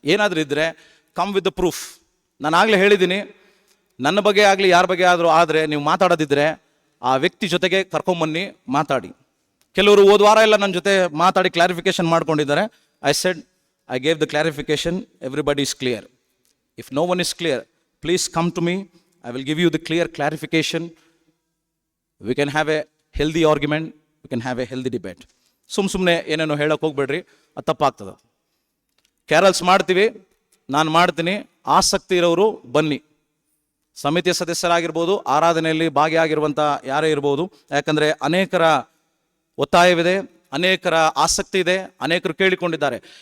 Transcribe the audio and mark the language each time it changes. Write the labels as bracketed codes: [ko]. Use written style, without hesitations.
[kn] ಏನಾದರೂ ಇದ್ದರೆ [en] Come with the proof. [kn] ನಾನು ಆಗಲೇ ಹೇಳಿದ್ದೀನಿ, ನನ್ನ ಬಗ್ಗೆ ಆಗಲಿ ಯಾರ ಬಗ್ಗೆ ಆದರೂ ಆದರೆ ನೀವು ಮಾತಾಡೋದಿದ್ದರೆ ಆ ವ್ಯಕ್ತಿ ಜೊತೆಗೆ ಕರ್ಕೊಂಬನ್ನಿ, ಮಾತಾಡಿ. ಕೆಲವರು ಹೋದ ವಾರ ಎಲ್ಲ ನನ್ನ ಜೊತೆ ಮಾತಾಡಿ ಕ್ಲಾರಿಫಿಕೇಶನ್ ಮಾಡ್ಕೊಂಡಿದ್ದಾರೆ. [en] I said, I gave the clarification, everybody is clear. If no one is clear, please come to me I will give you the clear clarification. We can have a healthy argument. We can have a healthy debate. [kn] ಸುಮ್ಮನೆ ಏನೇನೋ ಹೇಳೋಕೆ ಹೋಗ್ಬೇಡ್ರಿ, ಅದು ತಪ್ಪಾಗ್ತದೆ. Carroll's ಮಾಡ್ತೀವಿ, ನಾನು ಮಾಡ್ತೀನಿ, ಆಸಕ್ತಿ ಇರೋರು ಬನ್ನಿ. ಸಮಿತಿಯ ಸದಸ್ಯರಾಗಿರ್ಬೋದು, ಆರಾಧನೆಯಲ್ಲಿ ಭಾಗಿಯಾಗಿರುವಂಥ ಯಾರೇ ಇರ್ಬೋದು. ಯಾಕಂದರೆ ಅನೇಕರ ಒತ್ತಾಯವಿದೆ, ಅನೇಕರ ಆಸಕ್ತಿ ಇದೆ, ಅನೇಕರು ಕೇಳಿಕೊಂಡಿದ್ದಾರೆ.